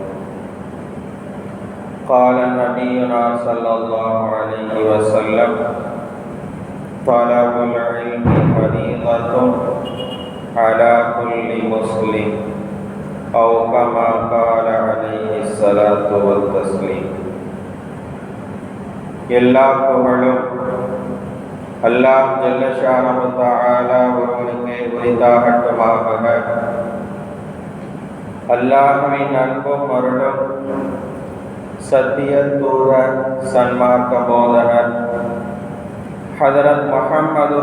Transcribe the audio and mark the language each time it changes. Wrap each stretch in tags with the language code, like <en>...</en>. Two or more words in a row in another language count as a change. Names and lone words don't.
<ar>قال نبينا صلى الله عليه وسلم طلب العلم فريضة على كل مسلم أو كما قال عليه الصلاة والتسليم</ar> <ta>எல்லா புகழும்</ta> <ar>الله جل شأنه تعالى</ar> <ta>ஒருவனுக்கே உரித்தாகட்டுமாக. அல்லாஹ்வின் அன்பும் அருளும் சத்திய தூதர் சன்மார்க்க போதகர் ஹஜரத் முஹம்மதுர்</ta>